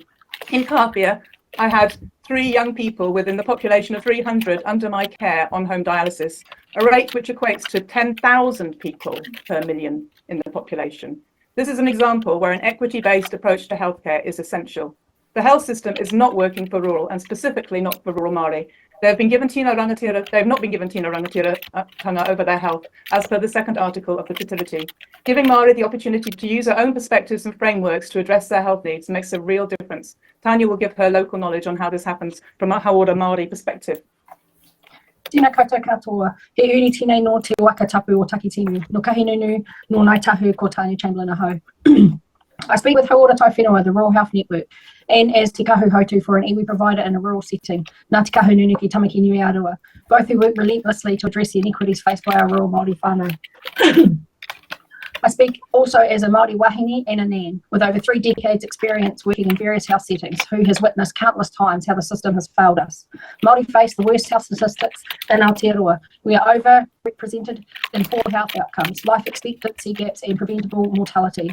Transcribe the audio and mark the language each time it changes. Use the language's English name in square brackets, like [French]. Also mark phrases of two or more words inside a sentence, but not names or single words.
[English] In Kapia, I had 3 young people within the population of 300 under my care on home dialysis, a rate which equates to 10,000 people per million in the population. This is an example where an equity-based approach to healthcare is essential. The health system is not working for rural, and specifically not for rural Māori. They have not been given [Māori] tino rangatira [English] over their health, as per the 2nd article of the Te Tiriti. Giving Māori the opportunity to use their own perspectives and frameworks to address their health needs makes a real difference. Tanya will give her local knowledge on how this happens from a [Māori] Hauora Māori [English] perspective. [Māori] Tēnā koutou katoa. He uri tēnei no te waka tapu o Takitimu. No kahinunu, no nai tahu ko Tanya Chamberlain ahau. [English] I speak with Hauora Taiwhenua, the Rural Health Network, and as Te Kahu Hautu for an iwi provider in a rural setting, Ngā Te Kahu Nunu ki Tamaki Nui Aroa, both who work relentlessly to address the inequities faced by our rural Māori whānau. I speak also as a [Māori] Māori wahine [English] and a nan, with over 3 decades experience working in various health settings, who has witnessed countless times how the system has failed us. Māori face the worst health statistics in Aotearoa. We are overrepresented in poor health outcomes, life expectancy gaps and preventable mortality.